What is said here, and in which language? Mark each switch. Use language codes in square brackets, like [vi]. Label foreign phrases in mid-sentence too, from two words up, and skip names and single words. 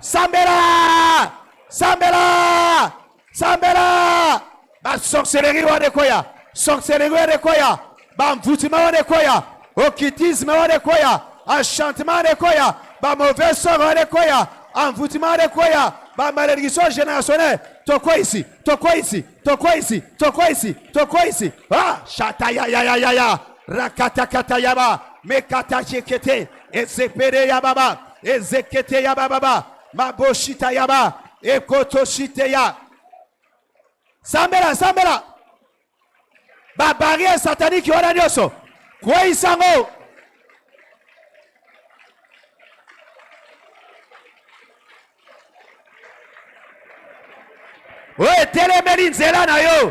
[ln] Sambela, ba sorcellerie wana koya, ba mvutuma wana koya, occultisme wana koya, enchantement wana koya, ba [fr] mauvais sort [ln] wana koya, envoûtement wana koya, ba [fr] malédiction générationnelle. [ln] Toko ici. Ah, shataya, rakatakata yaba, mekata chekete, ezepere yababa, ezekete yababa, maboshita yaba, ekotoshite ya. Sambela. Ba [fr] barrière satanique [ln] wana nyoso. Kwa isango. Ouais, telemeli nzela na yo.